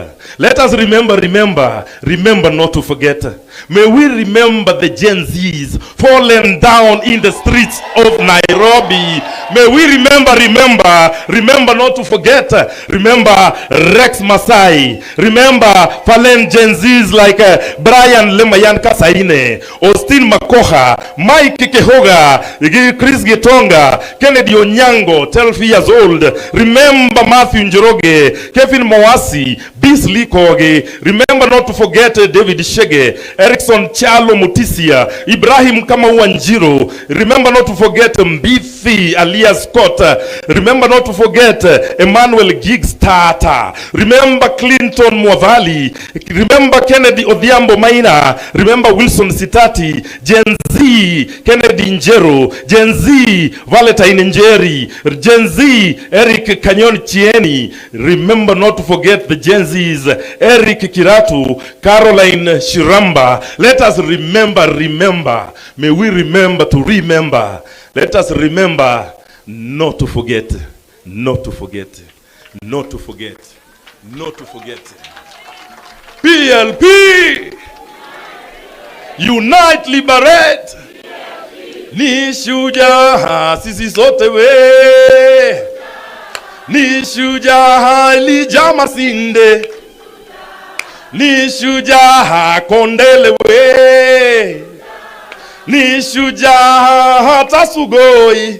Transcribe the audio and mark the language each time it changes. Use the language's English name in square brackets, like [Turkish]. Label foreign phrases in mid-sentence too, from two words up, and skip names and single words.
[English] Let us remember not to forget. May we remember the Genzs fallen down in the streets of Nairobi. May we remember not to forget. Remember Rex Masai. Remember fallen Genzs like Brian Lemayan Kasaine, Austin Makoha, Mike Kehoga, Chris Gitonga, Kennedy Onyango, 12 years old. Remember Matthew Njoroge, Kevin Mawasi, Beasley Koge. Remember not to forget David Shege, Erickson Chalo Mutisia, Ibrahim Kamawanjiro. Remember not to forget Mbithi alias Scott. Remember not to forget Emmanuel Giggs Tata. Remember Clinton Mwavali. Remember Kennedy Odhiambo Maina. Remember Wilson Sitati. Gen Z Kennedy Njero. Gen Z Valentine Njeri. Gen Z Eric Kanyon Chieni. Remember not to forget the Gen Z's Eric Kiratu, Caroline Shiramba. Let us remember. May we remember to remember. Let us remember not to forget. PLP! Unite, liberate! [Swahili] Ni shujaa sisi sote we. Ni shujaa Elijah Masinde. Ni shujaa Kondele we. Ni shujaa hata Sugoi.